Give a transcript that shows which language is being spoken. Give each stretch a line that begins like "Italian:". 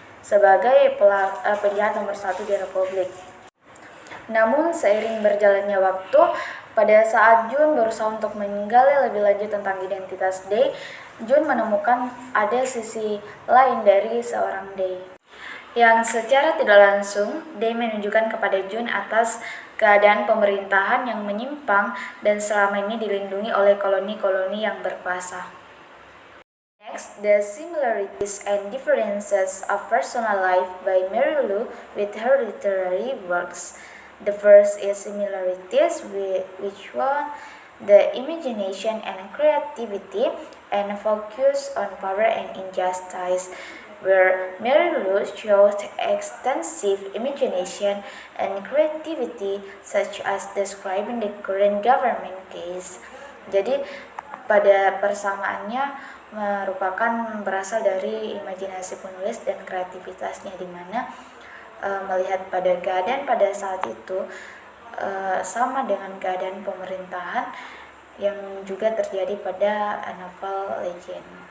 Indonesian: sebagai penjahat nomor satu di Republik. Namun seiring berjalannya waktu, pada saat Jun berusaha untuk menggali lebih lanjut tentang identitas Dae, Jun menemukan ada sisi lain dari seorang Dae, yang secara tidak langsung Dae menunjukkan kepada Jun atas keadaan pemerintahan yang menyimpang dan selama ini dilindungi oleh koloni-koloni yang berkuasa.
English: Next, the similarities and differences of personal life by Mary Lou with her literary works. The first is similarities, which one the imagination and creativity and focus on power and injustice, where Mary Lou showed extensive imagination and creativity, such as describing the current government case.
Indonesian: Jadi pada persamaannya merupakan berasal dari imajinasi penulis dan kreativitasnya, di mana melihat pada keadaan pada saat itu sama dengan keadaan pemerintahan yang juga terjadi pada novel Legend.